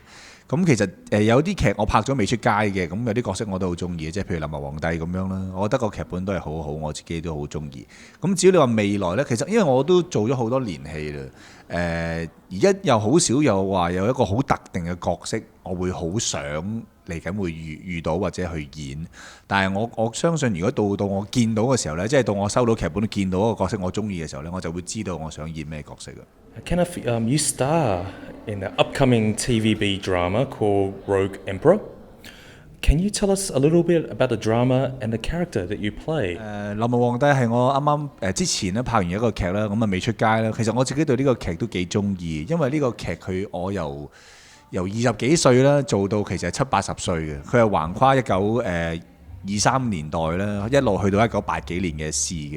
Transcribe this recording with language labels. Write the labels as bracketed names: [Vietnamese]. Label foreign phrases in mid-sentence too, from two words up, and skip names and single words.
[Cantonese] 咁其實有啲劇我拍咗未出街嘅，咁有啲角色我都好中意，即係譬如《臨摹皇帝》咁樣啦，我覺得個劇本都係好好，我自己都好中意。咁至於你話未來呢，其實因為我都做咗好多年戲啦， 而家又好少有話有一個好特定嘅角色，我會好想嚟緊會遇到或者去演。但係我相信，如果到我見到嘅時候呢，即係到我收到劇本見到一個角色我中意嘅時候呢，我就會知道我想演咩角色嘅。 [English] Kenneth, you star in an upcoming TVB drama called Rogue Emperor. Can you tell us a little bit about the drama and the character that you play? [Cantonese] 流氓皇帝係我啱啱之前咧拍完一個劇啦，咁啊未出街啦。其實我自己對呢個劇都幾中意，因為呢個劇我由20幾歲啦做到其實係70、80歲嘅，佢係橫跨23年代啦，一路去到1980幾年嘅事嘅。